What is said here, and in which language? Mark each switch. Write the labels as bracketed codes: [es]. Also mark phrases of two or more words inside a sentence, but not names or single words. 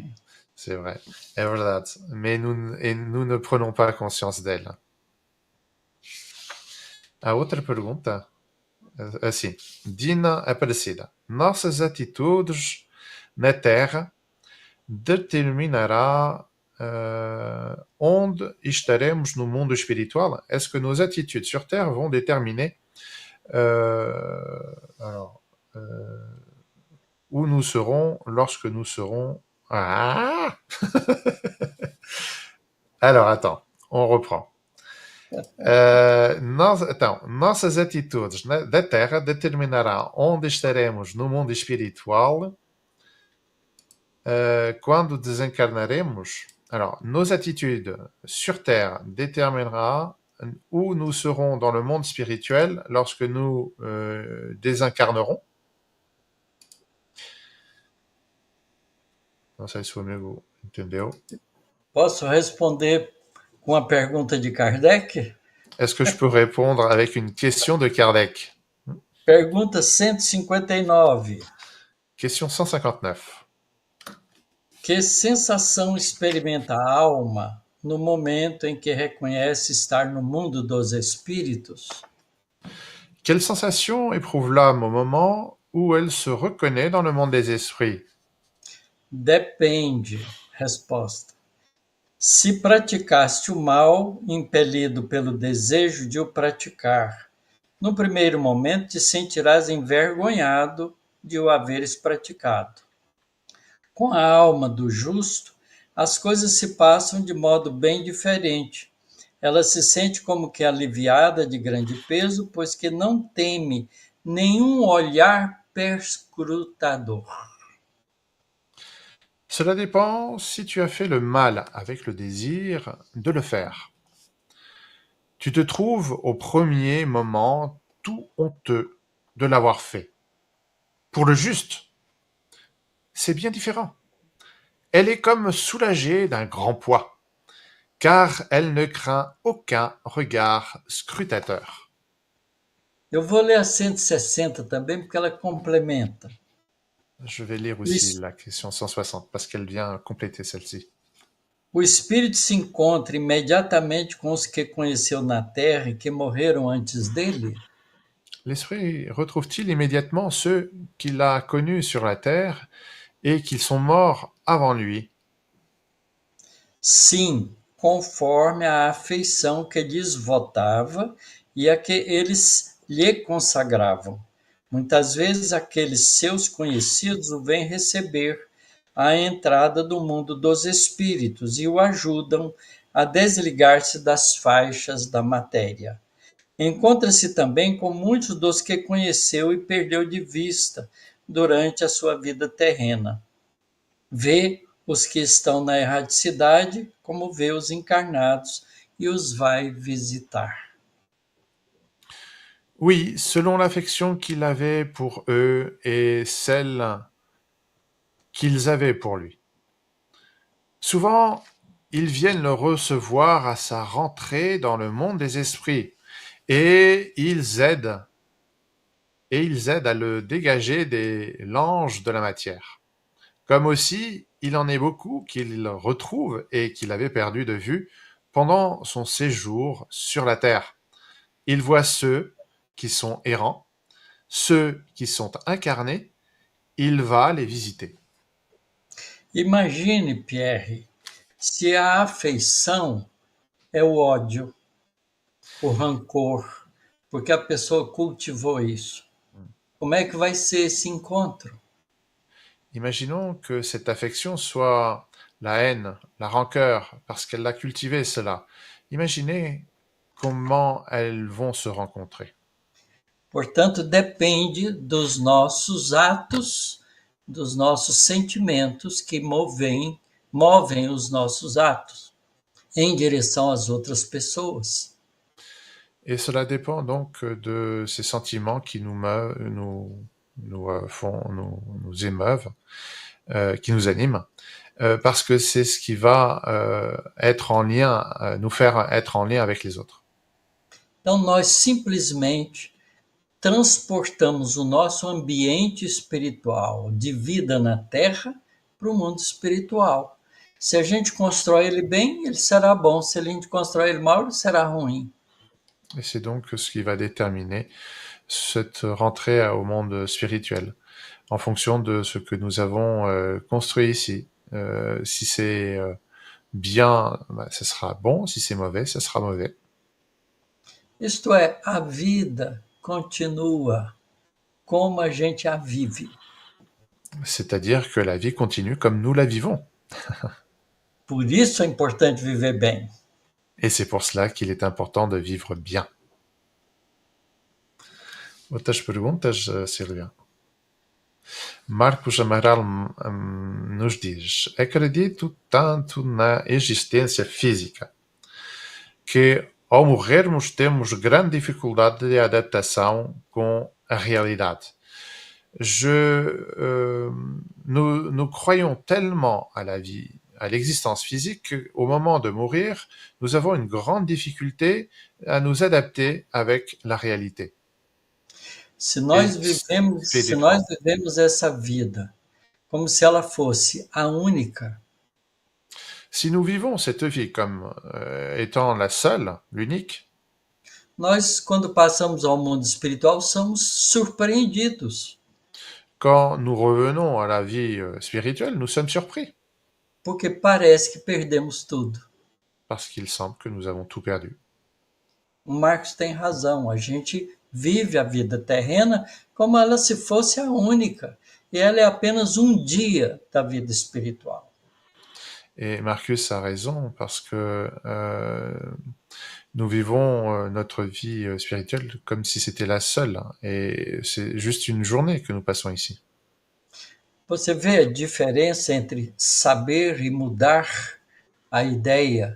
[fr] C'est vrai, [pt] é verdade. [fr] Mais nous ne prenons pas conscience d'elle. [pt] A outra pergunta, assim, Dina Aparecida. Nossas atitudes na Terra determinará onde estaremos no mundo espiritual? [fr] Est-ce que nos attitudes sur Terre vont déterminer où nous serons lorsque nous serons... Ah Alors, attends, on reprend. [pt] Nossas atitudes da Terra determinará onde estaremos no mundo espiritual quando desencarnaremos. [fr] Alors, nos attitudes sur Terre déterminera où nous serons dans le monde spirituel lorsque nous désincarnerons. [pt] Não sei se o amigo entendeu. Posso responder com a pergunta de Kardec? [fr] Est-ce que je peux répondre avec une question de Kardec? [pt] Pergunta 159. [fr] Question 159. [pt] Que sensação experimenta a alma no momento em que reconhece estar no mundo dos espíritos? [fr] Quelle sensation éprouve l'âme au moment où elle se reconnaît dans le monde des esprits? [pt] Depende. Resposta. Se praticaste o mal, impelido pelo desejo de o praticar, no primeiro momento te sentirás envergonhado de o haveres praticado. Com a alma do justo, as coisas se passam de modo bem diferente. Ela se sente como que aliviada de grande peso, pois que não teme nenhum olhar perscrutador. [fr] Cela dépend si tu as fait le mal avec le désir de le faire. Tu te trouves au premier moment tout honteux de l'avoir fait. Pour le juste, c'est bien différent. Elle est comme soulagée d'un grand poids, car elle ne craint aucun regard scrutateur. [pt] Eu vou ler a 160 também, porque ela complementa. [fr] Je vais lire aussi la question 160, parce qu'elle vient compléter celle-ci. [pt] O espírito se encontra imediatamente com os que conheceu na terra e que morreram antes dele? [fr] L'esprit retrouve-t-il immédiatement ceux qu'il a connus sur la terre et qui sont morts avant lui? [pt] Sim, conforme a afeição que lhes votava e a que eles lhe consagravam. Muitas vezes aqueles seus conhecidos o vêm receber à entrada do mundo dos espíritos e o ajudam a desligar-se das faixas da matéria. Encontra-se também com muitos dos que conheceu e perdeu de vista durante a sua vida terrena. Vê os que estão na erraticidade, como vê os encarnados, e os vai visitar. [fr] Oui, selon l'affection qu'il avait pour eux et celle qu'ils avaient pour lui. Souvent, ils viennent le recevoir à sa rentrée dans le monde des esprits et ils aident à le dégager des langes de la matière. Comme aussi, il en est beaucoup qu'il retrouve et qu'il avait perdu de vue pendant son séjour sur la terre. Il voit ceux qui sont errants, ceux qui sont incarnés, il va les visiter. [pt] Imagine, Pierre, se a afeição é o ódio, o rancor, porque a pessoa cultivou isso. Como é que vai ser esse encontro? [fr] Imaginons que cette affection soit la haine, la rancœur, parce qu'elle a cultivé cela. Imaginez comment elles vont se rencontrer. [pt] Portanto, depende dos nossos atos, dos nossos sentimentos que movem os nossos atos em direção às outras pessoas. [fr] Et cela dépend donc de ces sentiments qui nous émeuvent, qui nous animent, parce que c'est ce qui va être en lien, nous faire être en lien avec les autres. [pt] Então, nós simplesmente transportamos o nosso ambiente espiritual de vida na Terra para o mundo espiritual. Se a gente constrói ele bem, ele será bom. Se a gente constrói ele mal, ele será ruim. [fr] Et c'est donc ce qui va déterminer cette rentrée au monde spirituel, en fonction de ce que nous avons construit ici. Si c'est bien, ce sera bon. Si c'est mauvais, ce sera mauvais. [pt] Isto é, a vida continua como a gente a vive. [fr] C'est-à-dire que la vie continue comme nous la vivons. [pt] Por isso é importante viver bem. [fr] Et c'est pour cela qu'il est important de vivre bien. [pt] Outras perguntas, Silvia? Marcos Amaral nos diz: acredito tanto na existência física que, ao morrermos, temos grande dificuldade de adaptação com a realidade. [fr] Nous croyons tellement à la vie, à l'existence physique, qu'au moment de mourir, nous avons une grande difficulté à nous adapter avec la réalité. [pt] Se nós vivemos essa vida como se ela fosse a única, [fr] si nous vivons cette vie comme étant la seule, l'unique, [pt] nós, quando passamos ao mundo espiritual, somos surpreendidos. [fr] Quand nous revenons à la vie spirituelle, nous sommes surpris. [pt] Porque parece que perdemos tudo. [fr] Parce qu'il semble que nous avons tout perdu. [pt] O Marcos tem razão. A gente vive a vida terrena como ela se fosse a única. E ela é apenas um dia da vida espiritual. [fr] Et Marcus a raison, parce que nous vivons notre vie spirituelle comme si c'était la seule. Et c'est juste une journée que nous passons ici. [pt] Você vê a diferença entre saber e mudar a ideia?